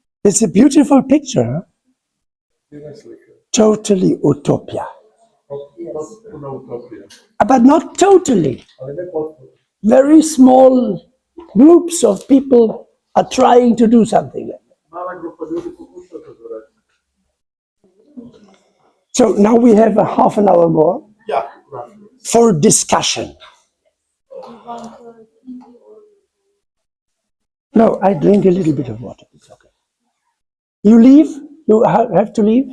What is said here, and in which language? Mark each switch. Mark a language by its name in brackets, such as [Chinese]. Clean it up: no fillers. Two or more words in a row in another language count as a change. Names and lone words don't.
[English] It's a beautiful picture, huh? Totally utopia. [Croatian] Potpuna utopija. [English] But not totally. [Croatian] Ali ne potpuno. [English] Very small groups of people are trying to do something like that. [Croatian] Mala grupa ljudi pokušava to raditi. [English] So now we have a half an hour more Ja, roughly. for discussion. No, I drink a little bit of water. It's okay. You leave? You have to leave?